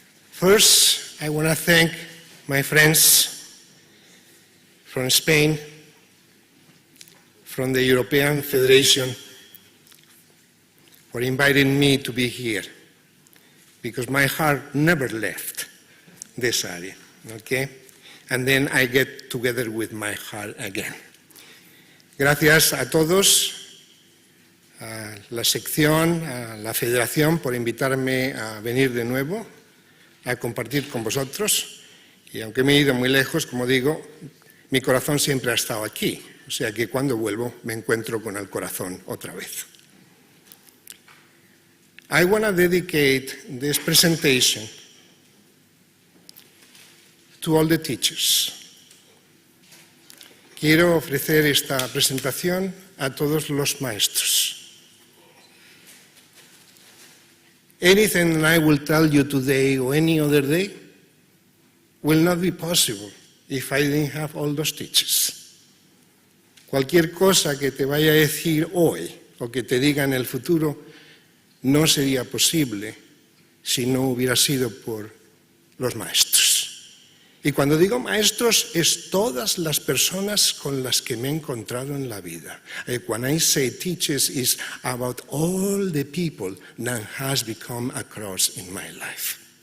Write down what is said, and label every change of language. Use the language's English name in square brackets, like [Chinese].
[English] First, I want to thank my friends from Spain, from the European Federation, for inviting me to be here, because my heart never left this area, okay? And then I get together with my heart again. [Spanish] Gracias a todos, a la sección, a la federación, por invitarme a venir de nuevo, a compartir con vosotros. Y aunque me he ido muy lejos, como digo, mi corazón siempre ha estado aquí. O sea que cuando vuelvo me encuentro con el corazón otra vez. [English] I want to dedicate this presentation to all the teachers. [Spanish] Quiero ofrecer esta presentación a todos los maestros. [English] Anything I will tell you today or any other day will not be possible if I didn't have all those teachers. [Spanish] Cualquier cosa que te vaya a decir hoy o que te diga en el futuro no sería posible si no hubiera sido por los maestros. Y cuando digo maestros es todas las personas con las que me he encontrado en la vida. [English] When I say teachers, it's about all the people that has become a cross in my life.